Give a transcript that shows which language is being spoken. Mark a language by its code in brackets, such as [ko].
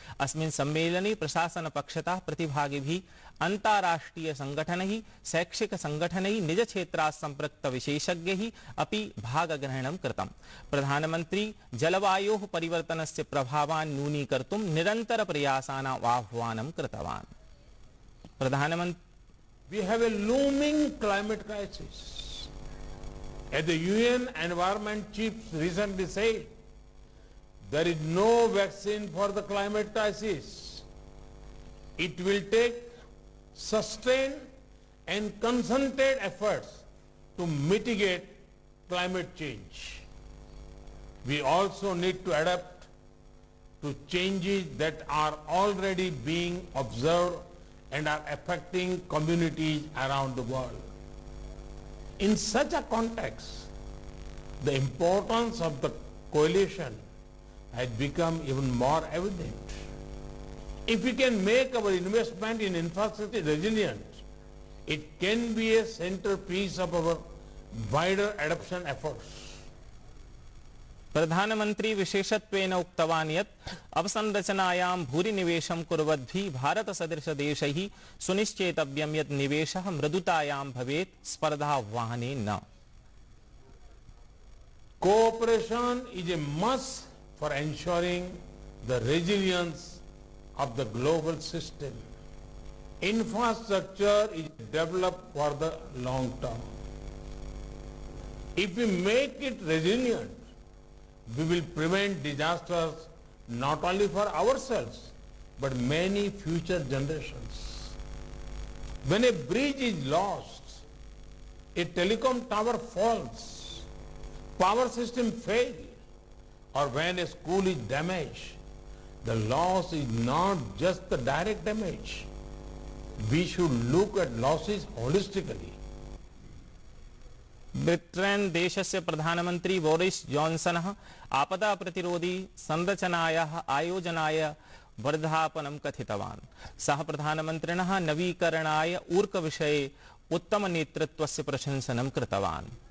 [sa] अस्मिन् सम्मेलने प्रशासनपक्षतः प्रतिभागिभिः अन्ताराष्ट्रीय संगठनैः, शैक्षिक संगठनैः, निजक्षेत्रात् सम्पृक्तविशेषज्ञैः अपि भागग्रहणं कृतम्। प्रधानमन्त्री जलवायोः परिवर्तनस्य प्रभावान् न्यूनीकर्तुं निरन्तरप्रयासानाम् आह्वानं कृतवान्। [en] We have a looming climate crisis. As the UN Environment Chiefs recently said, there is no vaccine for the climate crisis. It will take sustained and concentrated efforts to mitigate climate change. We also need to adapt to changes that are already being observed and are affecting communities around the world. In such a context, the importance of the coalition has become even more evident. If we can make our investment in infrastructure resilient, it can be a centerpiece of our wider adoption efforts. [sa] प्रधानमंत्री विशेषत्वेन उक्तवान् यत् अवसंरचनायां भूरि निवेशं कुर्वद्भिः भारतसदृशदेशैः सुनिश्चेतव्यं यत् निवेशः मृदुतायां भवेत्, स्पर्धाह्वाने न। [en] Cooperation is a must for ensuring the resilience of the global system. Infrastructure is developed for the long term. If we make it resilient, we will prevent disasters not only for ourselves, but many future generations. When a bridge is lost, a telecom tower falls, power system fails, or when a school is damaged, the loss is not just the direct damage. We should look at losses holistically. [sa] Britain देशस्य प्रधानमन्त्री Boris जॉन्सनः आपदा प्रतिरोधी संरचनायाः आयोजनाय वर्धापनं कथितवान्। सः प्रधानमन्त्रिणः नवीकरणाय ऊर्कविषये उत्तमनेतृत्वस्य प्रशंसनं कृतवान्।